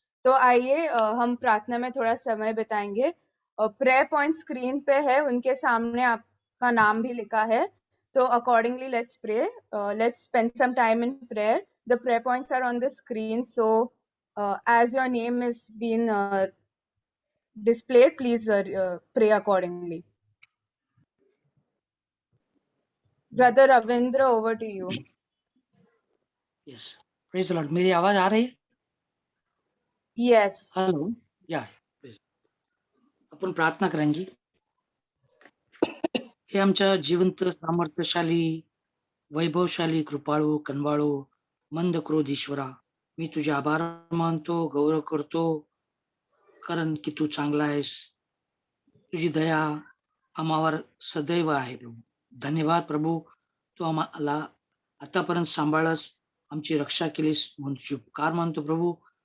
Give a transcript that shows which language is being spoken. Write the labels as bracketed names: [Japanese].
[Hindi] तो आइए हम प्रार्थना में थोड़ा समय बिताएंगे। प्रेयर पॉइंट स्क्रीन पे है, उनके सामने आपका नाम भी लिखा है। [English] So accordingly, let's pray. Let's spend some time in prayer. The prayer points are on the screen. So as your name is being displayed, please pray accordingly. Brother Ravindra, over to you. Yes. Praise the Lord. [Hindi] मेरी आवाज आ रही है? [English] Yes. Hello. [Marathi] या आपण प्रार्थना करेंगे। हे आमच्या जिवंत, सामर्थ्यशाली, वैभवशाली, कृपाळू, कनवाळू, मंद क्रोध ईश्वरा, मी तुझे आभार मानतो, गौरव करतो, कारण की तू चांगला आहेस। तुझी दया आम्हावर सदैव आहे प्रभू। धन्यवाद प्रभू, तू आम्हाला आतापर्यंत सांभाळस, आमची रक्षा केलीस म्हणून तुझे उपकार मानतो प्रभू।